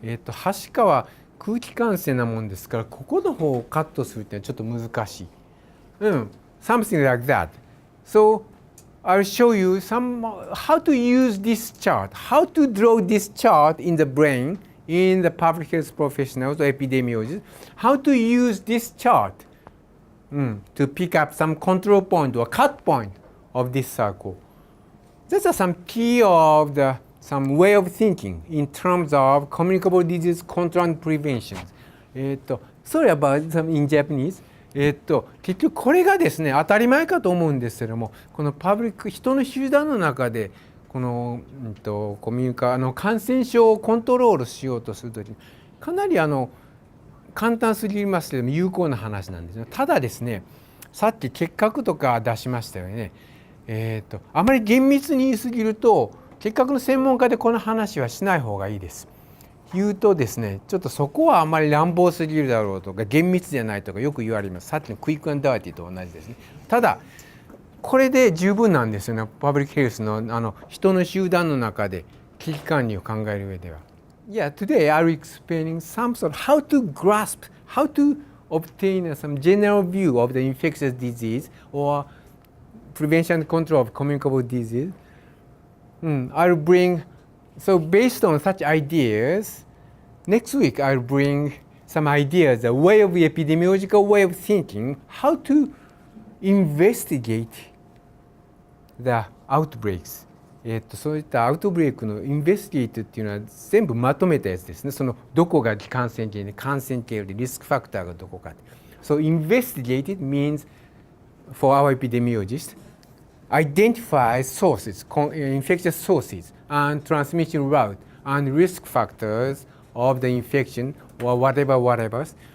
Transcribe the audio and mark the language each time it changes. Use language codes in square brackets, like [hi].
[ja] はしかは空気感染なもんですから、ここの方をカットするっていうのはちょっと難しい。 [en] Something like that. So I'll show you how to use this chart, how to draw this chart in the brain in the public health professionals or epidemiologists how to use this chart to pick up some control point or cut point of this circle. These are some key of some way of thinking in terms of communicable disease control and prevention. Sorry about some in Japanese. [ja] 結局これがですね当たり前かと思うんですけれども、このパブリック人の集団の中でこの、コミュニカ感染症をコントロールしようとするときにかなり簡単すぎますけれども有効な話なんですね。ただですね、さっき結核とか出しましたよね。あまり厳密に言いすぎると結核の専門家でこの話はしない方がいいです。言うとですね、ちょっとそこはあまり乱暴すぎるだろうとか厳密じゃないとかよく言われます。さっきのクイックアンダーティーと同じですね。ただこれで十分なんですよね。パブリックヘルスの人の集団の中で危機管理を考える上では。 [en] Yeah, today I'll explaining some sort of how to grasp, how to obtain some general view of the infectious disease or prevention and control of communicable disease. I'll bring, so based on such ideas, next week I'll bring some ideas, a way of epidemiological way of thinking, how to investigate the outbreaks. [ja] そういったアウトブレイクのインベスティゲートっていうのは全部まとめたやつですね。そのどこが感染経路で感染経路でリスクファクターがどこか。 [en] So investigated means for our epidemiologists identify sources, infectious sources and transmission route and risk factors of the infection or whatever.